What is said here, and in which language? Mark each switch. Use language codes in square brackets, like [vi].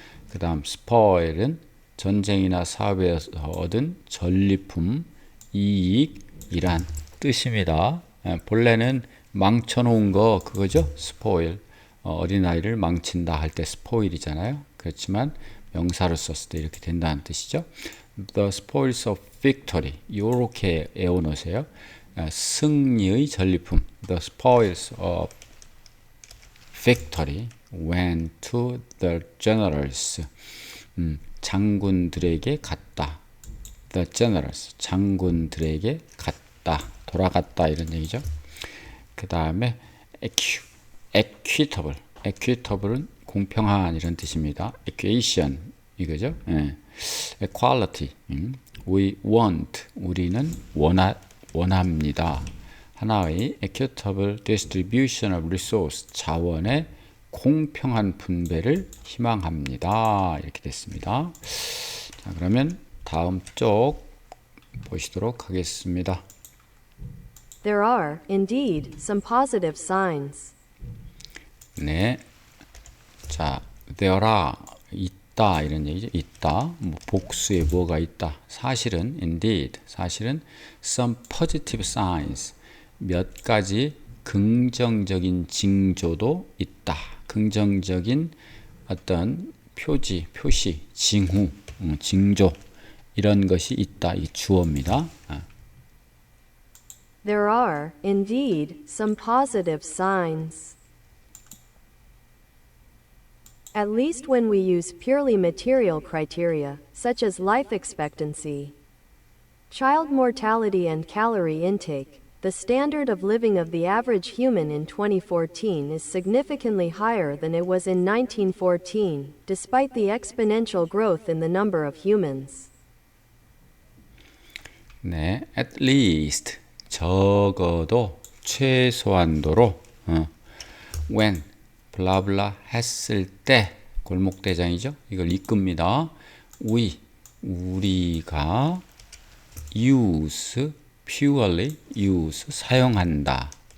[ko] 그 다음 spoil은 전쟁이나 사업에서 얻은 전리품, 이익이란 뜻입니다. 본래는 망쳐놓은 거 그거죠. spoil. 어린아이를 망친다 할 때 spoil이잖아요. 그렇지만 명사로 썼을 때 이렇게 된다는 뜻이죠. [en] The spoils of victory. [ko] 요렇게 외워놓으세요. 승리의 전리품, [en] the spoils of victory went to the generals. [ko] 장군들에게 갔다. [en] The generals, [ko] 장군들에게 갔다, 돌아갔다 이런 얘기죠. 그 다음에 equitable, equitable은 공평한 이런 뜻입니다. equation 이거죠. 예. [en] equality, we want, [ko] 우리는 원합니다. 하나의 [en] equitable distribution of resource, [ko] 자원의 공평한 분배를 희망합니다. 이렇게 됐습니다. 자, 그러면 다음 쪽 보시도록 하겠습니다. [en] There are, indeed, some positive signs. [ko] 네. 자, [en] there are, [ko] 있다 이런 얘기죠. 있다. 뭐 복수에 뭐가 있다. 사실은 [en] indeed, [ko] 사실은 [en] some positive signs, [ko] 몇 가지 긍정적인 징조도 있다. 긍정적인 어떤 표시, 징후, 징조 이런 것이 있다. 이 주어입니다. [en] There are, indeed, some positive signs. At least when we use purely material criteria, such as life expectancy, child mortality, and calorie intake, the standard of living of the average human in 2014 is significantly higher than it was in 1914, despite the exponential growth in the number of humans. [ko] 네, [en] at least [ko] 적어도 최소한도로 [en] when [ko] 블라블라 했을 때 골목대장이죠. 이걸 이끕니다. 우리가 [en] use purely use [ko] 사용한다.